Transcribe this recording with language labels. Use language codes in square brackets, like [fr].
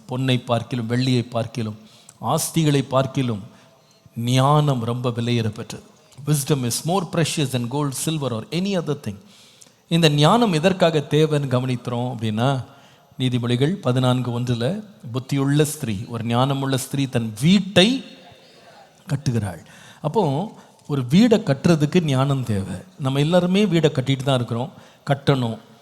[ta] பொன்னை பார்க்கிலும், வெள்ளியை பார்க்கிலும், ஆஸ்திகளை பார்க்கிலும் ஞானம் ரொம்ப விலையேறப்பெற்றது. [en] Wisdom is more precious than gold, silver or any other thing. [ta] இந்த ஞானம் எதற்காக தேவைன்னு கவனிக்கிறோம் அப்படின்னா, நீதிமொழிகள் 14:1 புத்தியுள்ள ஸ்திரீ, ஒரு ஞானமுள்ள ஸ்திரீ தன் வீட்டை கட்டுகிறாள். அப்போ ஒரு வீடை கட்டுறதுக்கு ஞானம் தேவை. நம்ம எல்லாருமே வீடை கட்டிட்டு தான் இருக்கிறோம், கட்டணும்.